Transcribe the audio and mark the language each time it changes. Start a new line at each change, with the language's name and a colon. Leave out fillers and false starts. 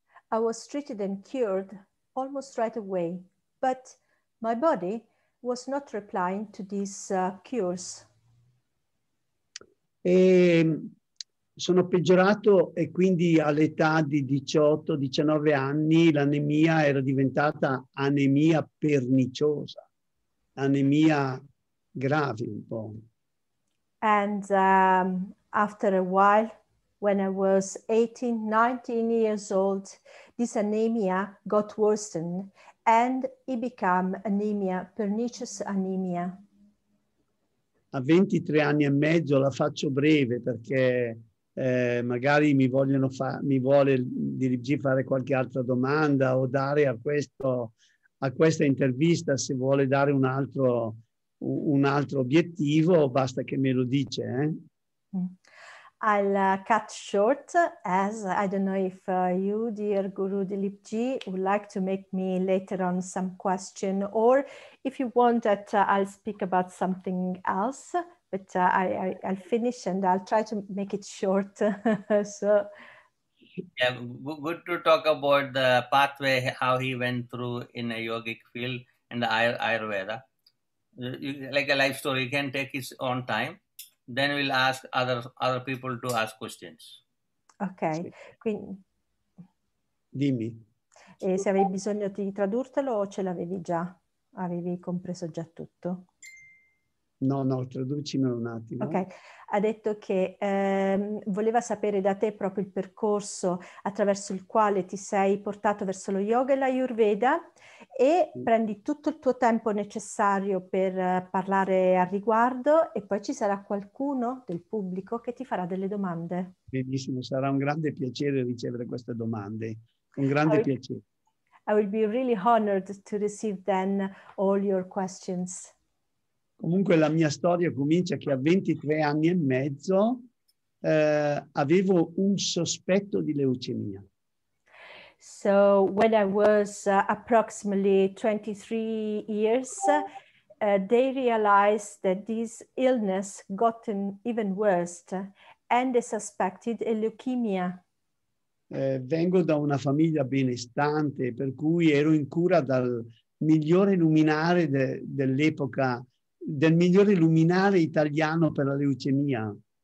English: I was treated and cured almost right away, but my body was not replying to these cures.
Italian: E sono peggiorato e quindi all'età di 18-19 anni l'anemia era diventata anemia perniciosa, anemia grave un po'.
English: And after a while, when I was 18-19 years old, this anemia got worsened and it became anemia, pernicious anemia.
Italian: A 23 anni e mezzo, la faccio breve perché magari mi vuole Dileepji fare qualche altra domanda o dare a questa intervista, se vuole dare un altro obiettivo, basta che me lo dice.
English: I'll cut short, as I don't know if you, dear Guru Dileepji, would like to make me later on some question, or if you want that I'll speak about something else, but I'll finish and I'll try to make it short. So, yeah, good to talk about the pathway, how he went through in a yogic field and the Ayurveda. Like a life story, he can take his own time. Then we'll ask other people to ask questions.
Italian: Ok, quindi Dimmi. se avevi bisogno di tradurtelo o ce l'avevi già? Avevi compreso già tutto? No, traducimelo un attimo. Ok, ha detto che voleva sapere da te proprio il percorso attraverso il quale ti sei portato verso lo yoga e l'Ayurveda e prendi tutto il tuo tempo necessario per parlare al riguardo e poi ci sarà qualcuno del pubblico che ti farà delle domande. Benissimo, sarà un grande piacere ricevere queste domande, con grande piacere.
English: I will be really honored to receive then all your questions.
Italian: Comunque la mia storia comincia che a 23 anni e mezzo avevo un sospetto di leucemia.
English: So when I was approximately 23 years, they realized that this illness gotten even worse and they suspected a leukemia.
Italian: Vengo da una famiglia benestante, per cui ero in cura dal migliore luminare dell'epoca, del migliore luminare italiano per la leucemia.